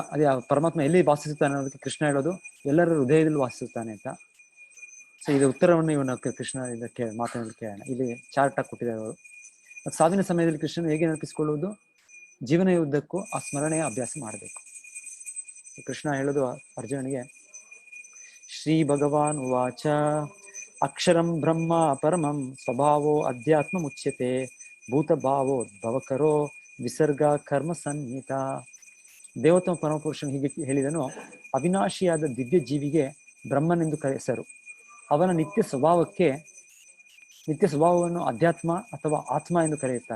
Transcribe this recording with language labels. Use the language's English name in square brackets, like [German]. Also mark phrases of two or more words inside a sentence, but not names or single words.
[Kannada] ಅದೇ ಪರಮಾತ್ಮ ಎಲ್ಲಿ ವಾಸಿಸುತ್ತಾನೆ ಅನ್ನೋದಕ್ಕೆ ಕೃಷ್ಣ ಹೇಳೋದು, ಎಲ್ಲರ ಹೃದಯದಲ್ಲಿ ವಾಸಿಸುತ್ತಾನೆ ಅಂತ. ಸೊ ಇದು ಉತ್ತರವನ್ನು ಇವನು ಕೃಷ್ಣ ಇದಕ್ಕೆ ಮಾತನಾಡಿ ಕೇಳೋಣ. ಇಲ್ಲಿ ಚಾರ್ಟ್ ಆಗಿ ಕೊಟ್ಟಿದ್ದಾರೆ ಅವರು. ಸಾವಿನ ಸಮಯದಲ್ಲಿ ಕೃಷ್ಣನು ಹೇಗೆ ನೆನಪಿಸಿಕೊಳ್ಳುವುದು, ಜೀವನ ಉದ್ದಕ್ಕೂ ಆ ಸ್ಮರಣೆಯ ಅಭ್ಯಾಸ ಮಾಡಬೇಕು. ಕೃಷ್ಣ ಹೇಳೋದು ಅರ್ಜುನನಿಗೆ, [Sanskrit] ಶ್ರೀ ಭಗವಾನ್ ಉವಾಚ ಅಕ್ಷರಂ ಬ್ರಹ್ಮ ಪರಮಂ ಸ್ವಭಾವೋ ಅಧ್ಯಾತ್ಮ ಮುಚ್ಯತೆ ಭೂತಭಾವೋದ್ಭವಕರೋ ವಿಸರ್ಗ ಕರ್ಮ ಸನ್ನಿಹಿತ. [Kannada] ದೇವೋತ್ತಮ ಪರಮಪುರುಷನು ಹೀಗೆ ಹೇಳಿದನು, ಅವಿನಾಶಿಯಾದ ದಿವ್ಯ ಜೀವಿಗೆ ಬ್ರಹ್ಮನೆಂದು ಹೆಸರು. ಅವನ ನಿತ್ಯ ಸ್ವಭಾವವನ್ನು ಅಧ್ಯಾತ್ಮ ಅಥವಾ ಆತ್ಮ ಎಂದು ಕರೆಯುತ್ತಾರೆ.